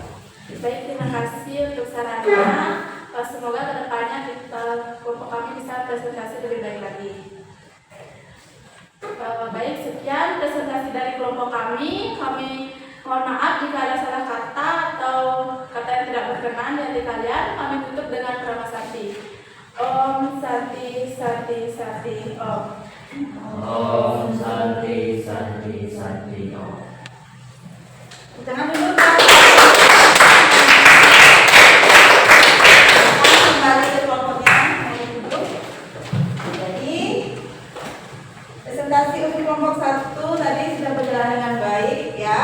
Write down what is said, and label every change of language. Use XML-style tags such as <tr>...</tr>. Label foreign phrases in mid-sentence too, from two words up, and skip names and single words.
<id>Baik, terima kasih untuk sarannya. Semoga kedepannya kelompok kami bisa presentasi lebih baik lagi. Baik, sekian presentasi dari kelompok kami. Kami mohon maaf jika ada salah kata atau kata yang tidak berkenan di hati kalian. Kami tutup dengan</id> <sa>Prama Sakti. Om Santi Santi Santi Om. Om Santi Santi Santi Om.</sa> <id>Jangan dulu, Pak. Kembali ke kelompoknya. Jadi, presentasi untuk kelompok 1 tadi sudah berjalan dengan baik ya.</id>